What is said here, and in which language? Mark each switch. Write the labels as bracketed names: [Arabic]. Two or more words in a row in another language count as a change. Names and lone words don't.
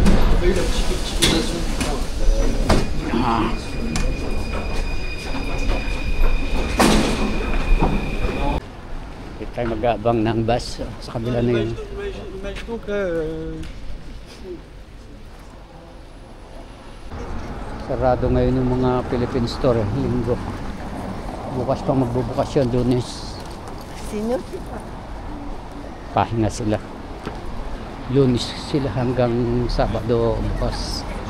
[French] On a eu la petite glaçon du fond. [Filipino] Hindi tayo mag-aabang ng bus sa kabila na yun. [French] Imaginons que [Filipino] Sarado ngayon yung mga [English] Philippine store, [Filipino] linggo. Bukas pa magbubukas yun, Lunes. Pahinga sila. Lunes sila hanggang Sabado bukas.